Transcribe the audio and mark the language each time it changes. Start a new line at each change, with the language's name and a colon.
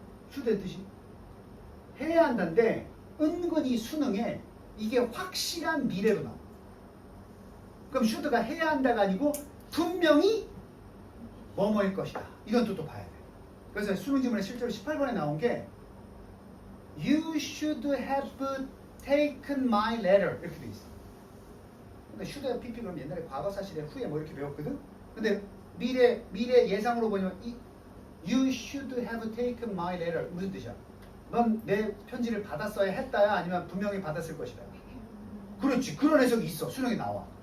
Korean: should의 뜻이 해야 한다는데 은근히 수능에 이게 확실한 미래로 나와. 그럼 should가 해야 한다가 아니고 분명히 뭐뭐일 것이다. 이런 뜻도 봐야 돼. 그래서 수능 지문에 실제로 18번에 나온 게
English: You should have taken my letter.
Korean: 이렇게 돼 있어. 근데 should have pp 그럼 옛날에 과거 사실에 후에 뭐 이렇게 배웠거든. 근데 미래 예상으로 보면
English: You should have taken my letter
Korean: 무슨 뜻이야? 넌 내 편지를 받았어야 했다야 아니면 분명히 받았을 것이다. 그렇지. 그런 해석이 있어. 수능에 나와.